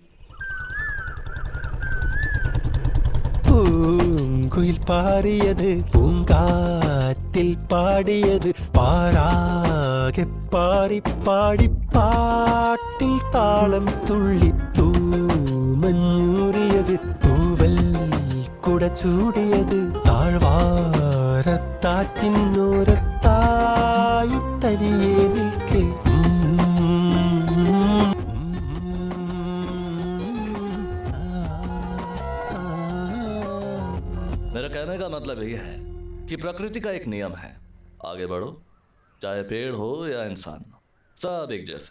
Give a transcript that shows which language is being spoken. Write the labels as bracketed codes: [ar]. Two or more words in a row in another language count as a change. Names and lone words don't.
[ml] പൂങ്കുയിൽ പാറിയത് പൂങ്കാറ്റിൽ പാടിയത് പാരാകെ പാടി പാടി പാട്ടിൽ താളം തുള്ളിത്തൂ മഞ്ഞൂറിയത് തൂവൽ കുട ചൂടിയത് താഴ്വാരത്താറ്റിനോരത്തായി തനിയെ നിൽക്കേ [hi] मेरा कहने का मतलब यह है कि प्रकृति का एक नियम है, आगे बढ़ो चाहे पेड़ हो या इंसान, सब एक जैसे।